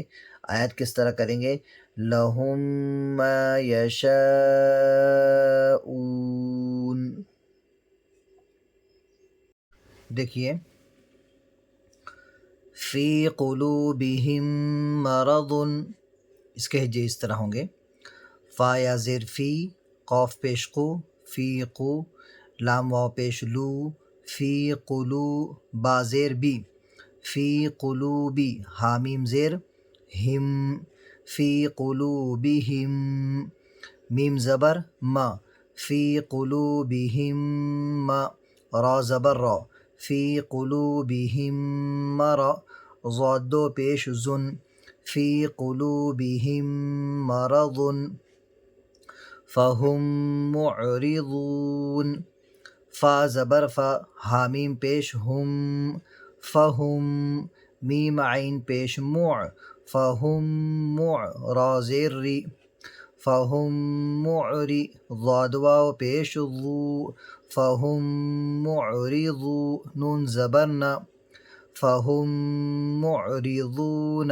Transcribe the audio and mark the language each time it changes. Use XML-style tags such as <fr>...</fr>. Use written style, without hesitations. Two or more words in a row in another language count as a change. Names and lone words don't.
<ur>آیت کس طرح کریں گے؟</ur> <ar>لہم ما یشاءون۔</ar> <ur>دیکھیے،</ur> <ar>فی قلوبہم مرض،</ar> <ur>اس کے ہجے اس طرح ہوں گے: فا یا زیر فی، قوف پیش قو،</ur> <ar>فی قو،</ar> <ur>لام واو پیش لو،</ur> <ar>فی قلو،</ar> <ur>با زیر بی،</ur> <ar>فی قلوبی،</ar> <ur>حامیم زیر ہم،</ur> <ar>فی قلوبہم،</ar> <ur>میم زبر ما،</ur> <ar>فی قلوبہم ما،</ar> <ur>را زبر را،</ur> <ar>فی قلوبہم مرا،</ar> <ur>ضاد دو پیش زن،</ur> <ar>فی قلوبہم مرض، فہم معرضون،</ar> <ur>فا زبر فا، حامیم پیش ہم، فہم، میم عین پیش مع،</ur> <ar>فہم مع،</ar> <ur>را زیر ری،</ur> <ar>فہم معری،</ar> <ur>ضاد واو پیش ضو،</ur> <ar>فہم معرضو،</ar> <ur>نون زبر نا،</ur> <ar>فہم معرضون۔</ar>